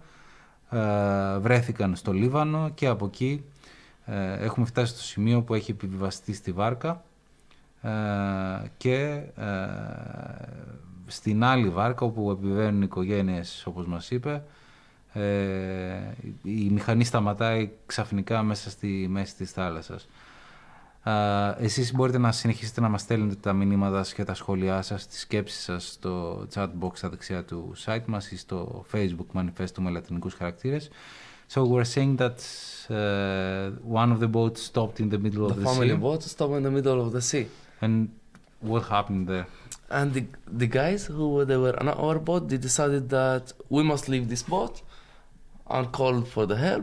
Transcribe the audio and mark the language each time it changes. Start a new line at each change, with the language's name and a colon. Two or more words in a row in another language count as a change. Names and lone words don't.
Greek: Βρέθηκαν στο Λίβανο και από εκεί έχουμε φτάσει στο σημείο που έχει επιβιβαστεί στη βάρκα και στην άλλη βάρκα όπου επιβαίνουν οι οικογένειες, όπως μας είπε, η μηχανή σταματάει ξαφνικά μέσα στη μέση της θάλασσας. Εσείς μπορείτε να συνεχίσετε να μας στέλνετε τα μηνύματα και τα σχόλιά σας, τις σκέψεις σας στο chat box στα δεξιά του site μας ή στο Facebook Manifesto με λατινικούς χαρακτήρες.
English: So we're saying that one of the boats stopped in the middle of the sea. The family boat stopped in the middle of the sea. And what happened there? And the guys who were on our boat, they decided that we must leave this boat and call for the help.